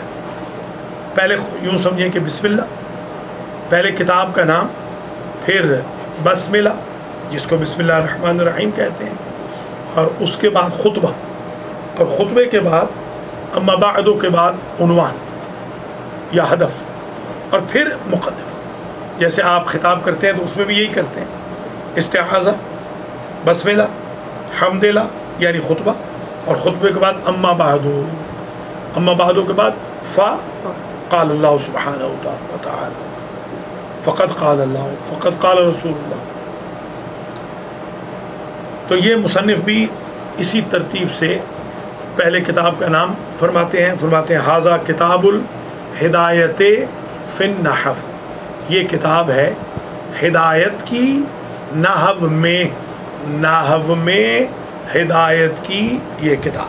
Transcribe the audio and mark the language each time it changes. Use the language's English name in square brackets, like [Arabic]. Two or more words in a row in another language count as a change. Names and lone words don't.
[Urdu] پہلے یوں سمجھیں کہ بسم اللہ، پہلے کتاب کا نام، پھر بسملہ جس کو [Arabic] بسم اللہ الرحمن الرحیم [Urdu] کہتے ہیں، اور اس کے بعد خطبہ، اور خطبے کے بعد [Arabic] اما بعدو [Urdu] کے بعد عنوان یا ہدف، اور پھر مقدمہ۔ جیسے آپ خطاب کرتے ہیں تو اس میں بھی یہی کرتے ہیں، استعاذہ، بسملہ، حمدللہ یعنی خطبہ، اور خطبے کے بعد [Arabic] اما بعدو، اما بعدو [Urdu] کے بعد [Arabic] قال اللہ سبحانہ وتعالی، فقد قال اللہ، فقد قال رسول اللہ۔ [Urdu] تو یہ مصنف بھی اسی ترتیب سے پہلے کتاب کا نام فرماتے ہیں [Arabic] ھذا کتاب الہدایت فی النحو، [Urdu] یہ کتاب ہے ہدایت کی نحو میں ہدایت کی یہ کتاب۔